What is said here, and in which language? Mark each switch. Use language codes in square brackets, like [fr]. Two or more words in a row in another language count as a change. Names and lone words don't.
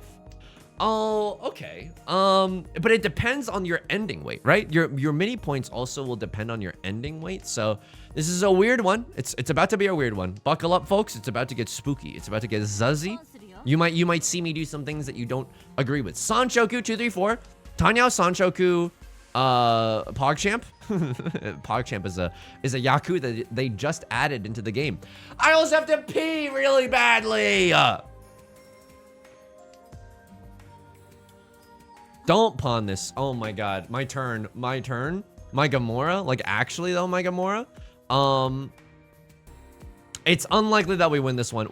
[en] Oh, okay. But it depends on your ending weight, right? Your mini points also will depend on your ending weight. So this is a weird one. It's about to be a weird one. Buckle up, folks. It's about to get spooky. It's about to get zuzzy. You might see me do some things that you don't agree with. Sanshoku 234. Tenhou Sanshoku. PogChamp. PogChamp is a Yaku that they just added into the game. I also have to pee really badly. Don't pawn this. Oh my god. My turn. My Gamora. Like, actually though, my Gamora. It's unlikely that we win this one.